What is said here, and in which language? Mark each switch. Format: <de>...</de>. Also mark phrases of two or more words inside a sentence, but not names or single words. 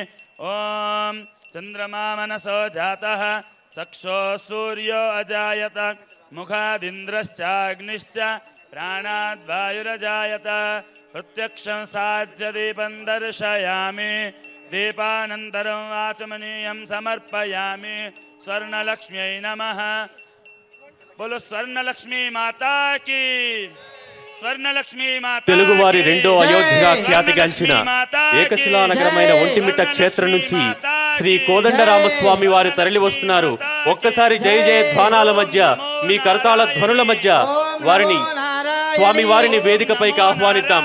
<sa>ॐ चन्द्रमा मनसो जातः चक्षो सूर्यो अजायत मुखादिन्द्रश्चाग्निश्च प्राणाद्वायुरजायत प्रत्यक्षं साध्य दीपं दर्शयामि दीपानन्तरं आचमनीयं समर्पयामि स्वर्णलक्ष्म्यै नमः</sa> <hi>बोलो स्वर्णलक्ष्मी माता की</hi> <sa>స్వర్ణలక్ష్మి మాత</sa> <te>తెలుగు వారి రెండో అయోధ్యగా ఖ్యాతిగాంచిన ఏకశిలా నగరమైన ఒంటిమిట్ట క్షేత్రం నుంచి శ్రీ కోదండరామస్వామి వారు తరలి వస్తున్నారు. ఒక్కసారి జయ జయ ధ్వానాల మధ్య, మీ కరతాళ ధ్వనుల మధ్య వారిని స్వామి వారిని వేదికపైకి ఆహ్వానిద్దాం.</te>